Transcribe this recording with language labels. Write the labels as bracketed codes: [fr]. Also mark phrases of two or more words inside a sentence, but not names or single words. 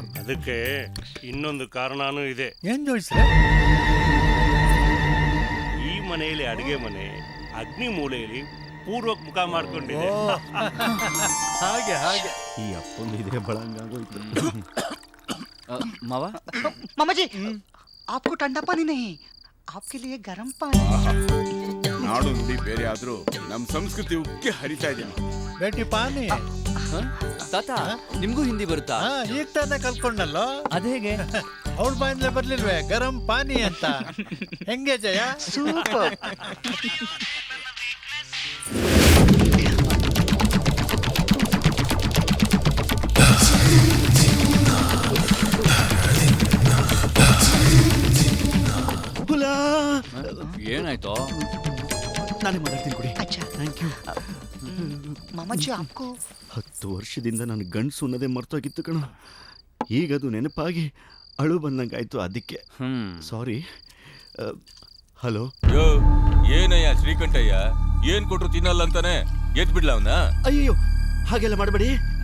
[kn] ಅದಕ್ಕೆ ಇನ್ನೊಂದು ಕಾರಣನೂ ಇದೆ. ಏನ್ ಜೋಡಿಸ್ರೆ? ಈ ಮನೆಯಲ್ಲಿ ಅಡಿಗೆ ಮನೆ ಅಗ್ನಿ ಮೂಲೆಯಲ್ಲಿ ಪೂರ್ವಕ್ ಮುಖ ಮಾಡ್ಕೊಂಡಿದೆ. ಹಾಗೆ ಹಾಗೆ. ಈ ಅಪ್ಪಂದು ಇದ್ರೆ ಬಳಂಗಾಗೋಯ್ತು. ಮಾವ, [hi] मामा जी आपको ठंडा पानी नहीं, आपके लिए गर्म पानी. [kn] ನಾಡು ನುಡಿ ಬೇರೆ ಆದ್ರೂ ನಮ್ ಸಂಸ್ಕೃತಿ ಉಕ್ಕಿ ಹರಿತಾ ಇದೆ. [hi] बेटी पानी. [kn] ತಾತ ನಿಮ್ಗೂ ಹಿಂದಿ ಬರುತ್ತಾ? ಈಗ ತಾನೇ ಕಲ್ತ್ಕೊಂಡಲ್ಲೋ. ಅದೇಗೆ? ಅವಳ ಬಾಯಿಂದಲೇ ಬರ್ಲಿಲ್ವೇ [hi] गरम पानी [kn] ಅಂತ? ಹೆಂಗೆ ಜಯ? ಸೂಪರ್. ಏನಾಯ್ತು? ನಾನೇ ಮಾತಾಡ್ತೀನಿ ಕೊಡಿ. [hi] अच्छा. [en] thank you. [hi] मामा जी आपको [kn] 10 ವರ್ಷದಿಂದ ನಾನು ಗಂಡಸು ಅನ್ನೋದೇ ಮರ್ತೋಗಿತ್ತು ಕಣ. ಈಗದು ನೆನಪಾಗಿ ಅಳು ಬಂದಂಗಾಯ್ತು. ಅದಕ್ಕೆ ಸಾರಿ. ಹಲೋ. ಏನಯ್ಯ ಶ್ರೀಕಂಠಯ್ಯ, ಏನ್ ಕೊಟ್ರು ತಿನ್ನಲ್ಲ ಅಂತಾನೆ ಎದ್ ಬಿಡ್ಲ ಅವನ? ಅಯ್ಯೋ, ಹಾಗೆಲ್ಲ ಮಾಡಬೇಡಿ.